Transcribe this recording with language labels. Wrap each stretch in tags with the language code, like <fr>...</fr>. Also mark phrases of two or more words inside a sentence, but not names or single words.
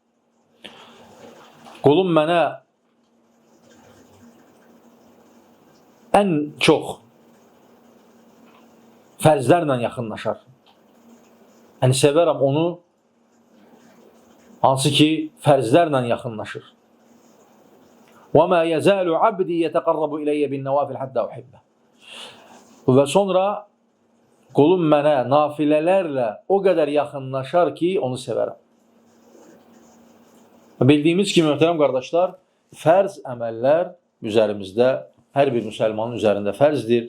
<az>Qulum mənə ən çox fərzlərlə yaxınlaşar. Yəni, sevərəm onu, hansı ki, fərzlərlə yaxınlaşır.</az> <ar>وَمَا يَزَالُ عَبْدِي يَتَقَرَّبُ إِلَيَّ بِالنَّوَافِلِ حَتَّى أُحِبَّهُ.</ar> <az>Və sonra qulum mənə nafilələrlə o qədər yaxınlaşar ki, onu sevərəm. Bildiyimiz kimi, möhtərəm qardaşlar, fərz əməllər üzərimizdə, hər bir müsəlmanın üzərində fərzdir.</az>